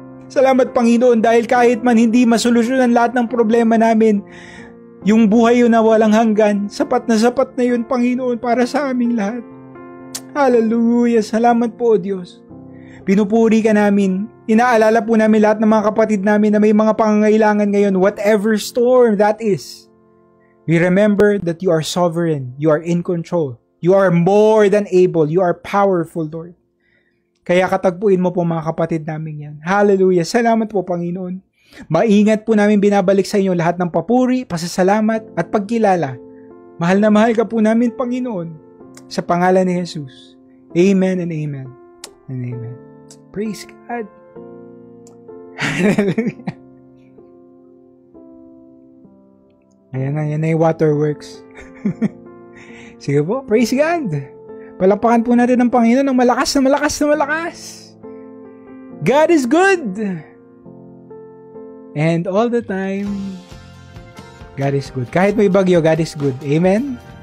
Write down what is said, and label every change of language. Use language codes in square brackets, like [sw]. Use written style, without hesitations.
[tl] Salamat, Panginoon, dahil kahit man hindi masolusyonan lahat ng problema namin, yung buhay yun na walang hanggan, sapat na yun, Panginoon, para sa aming lahat. Hallelujah. Salamat po, Diyos. Pinupuri ka namin. Inaalala po namin lahat ng mga kapatid namin na may mga pangangailangan ngayon, [en] whatever storm that is. We remember that you are sovereign. You are in control. You are more than able. You are powerful, Lord. [tl] Kaya katagpuin mo po mga kapatid namin yan. Hallelujah. Salamat po, Panginoon. Maingat po namin binabalik sa inyo lahat ng papuri, pasasalamat at pagkilala. Mahal na mahal ka po namin, Panginoon. Sa pangalan ni Jesus. [en] Amen and amen and amen. Praise God. Hallelujah. [tl] Ayan na yung waterworks. Sige po, praise God. Palakpakan po natin ang Panginoon ng malakas na malakas na malakas. [en] God is good. And all the time, God is good. [tl] Kahit may bagyo, [en] God is good. Amen?